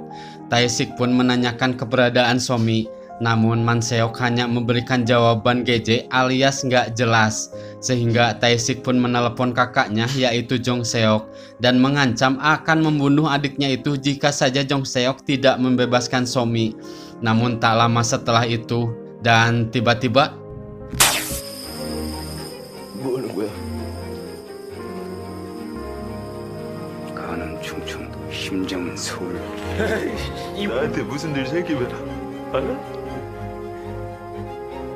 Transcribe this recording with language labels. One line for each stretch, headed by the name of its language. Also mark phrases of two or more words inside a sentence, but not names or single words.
Indonesian: Tae-sik pun menanyakan keberadaan Somi, namun Man Seok hanya memberikan jawaban geje alias nggak jelas. Sehingga Tae-sik pun menelepon kakaknya yaitu Jong Seok dan mengancam akan membunuh adiknya itu jika saja Jong Seok tidak membebaskan Somi. Namun tak lama setelah itu, dan tiba-tiba
Korean: 충청도 심장은 서울. 나한테 무슨 일 생기면 알아?